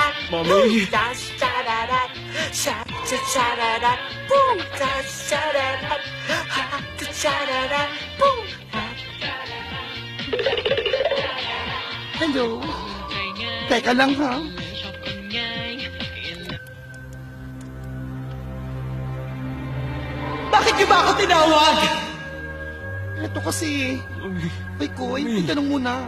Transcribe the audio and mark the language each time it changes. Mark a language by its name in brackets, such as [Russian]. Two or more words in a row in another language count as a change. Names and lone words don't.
[English] Mommy. Sha sha da da. Sha cha-cha-ra-ra, boom, cha-cha-ra-ra, ha, cha-cha-ra-ra, boom, ha. Hello? [Filipino] Teka lang ha. Bakit niyo ba ako tinawag? Ito kasi. Ay, Koy, tanong muna.